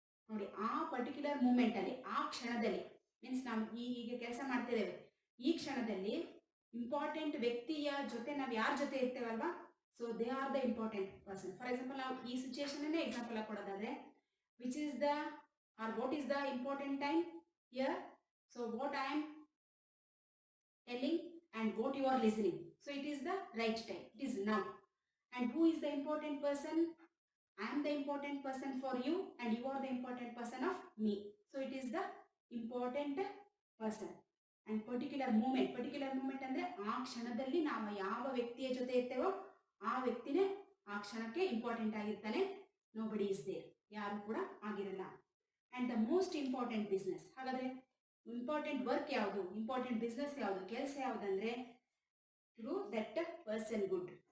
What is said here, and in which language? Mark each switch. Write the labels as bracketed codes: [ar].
[kn] ನೋಡಿ, ಆ ಪರ್ಟಿಕ್ಯುಲರ್ ಮೂಮೆಂಟಲ್ಲಿ, ಆ ಕ್ಷಣದಲ್ಲಿ, ಮೀನ್ಸ್ ನಾವು ಹೀಗೆ ಕೆಲಸ ಮಾಡ್ತಿದ್ದೇವೆ, ಈ ಕ್ಷಣದಲ್ಲಿ ಇಂಪಾರ್ಟೆಂಟ್ ವ್ಯಕ್ತಿಯ ಜೊತೆ ನಾವು ಯಾರ ಜೊತೆ ಇರ್ತೇವಲ್ವಾ, [en] So they are the important person. For example, [kn] ನಾವು ಈ ಸಿಚುಯೇಷನ್ನೇ ಎಕ್ಸಾಂಪಲ್ ಆಗಿ ಕೊಡೋದಾದ್ರೆ, [en] Which is the are what is the important time here? So what I am telling and what you are listening. So it is the right time. It is now. And who is the important person? I am the important person for you and you are the important person of me. So it is the important person. [kn] And particular moment ಅಂದರೆ ಆ ಕ್ಷಣದಲ್ಲಿ ನಾವು ಯಾವ ವ್ಯಕ್ತಿಯ ಜೊತೆ ಇರ್ತೇವೋ ಆ ವ್ಯಕ್ತಿನೇ ಆ ಕ್ಷಣಕ್ಕೆ ಇಂಪಾರ್ಟೆಂಟ್ ಆಗಿರ್ತಾನೆ. [en] nobody is there, [kn] ಯಾರು ಕೂಡ ಆಗಿರಲ್ಲ. [en] and the most important business, [kn] ಹಾಗಾದರೆ ಇಂಪಾರ್ಟೆಂಟ್ ವರ್ಕ್ ಯಾವುದು, ಇಂಪಾರ್ಟೆಂಟ್ ಬಿಸ್ನೆಸ್ ಯಾವುದು, ಕೆಲಸ ಯಾವುದಂದರೆ [en] To that person good.